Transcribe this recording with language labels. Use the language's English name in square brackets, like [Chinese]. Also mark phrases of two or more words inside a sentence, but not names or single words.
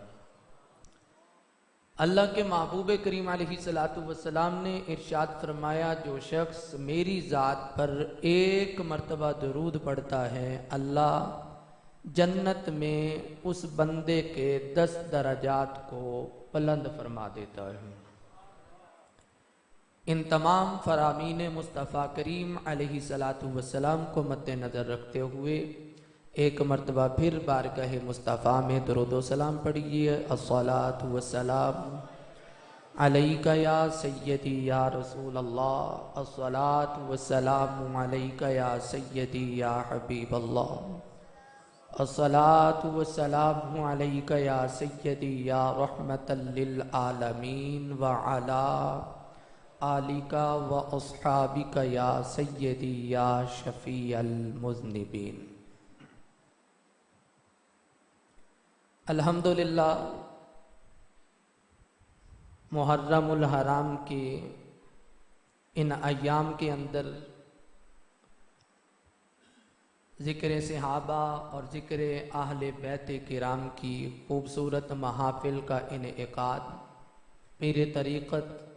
[Urdu] اللہ کے محبوب کریم [Arabic] عليه الصلاة والسلام [Urdu] نے ارشاد فرمایا جو شخص میری ذات پر ایک مرتبہ درود پڑھتا ہے اللہ جنت میں اس بندے کے 10 درجات کو بلند فرما دیتا ہے. ان تمام فرامین مصطفیٰ کریم [Arabic] عليه الصلاة والسلام [Urdu] کو مدنظر رکھتے ہوئے ایک مرتبہ پھر بارگاہ مصطفیٰ میں درود و سلام پڑھیے. [Arabic] الصلاة والسلام عليك يا سيدي يا رسول الله، الصلاة والسلام عليك يا سيدي يا حبيب الله، الصلاة والسلام عليك يا سيدي يا رحمة للعالمين وعلى آلك وأصحابك يا سيدي يا شفيع المذنبين. [Urdu] الحمدللہ، محرم الحرام کے ان ایام کے اندر ذکر صحابہ اور ذکر اہل بیت کرام کی خوبصورت محافل کا انعقاد پیر طریقت,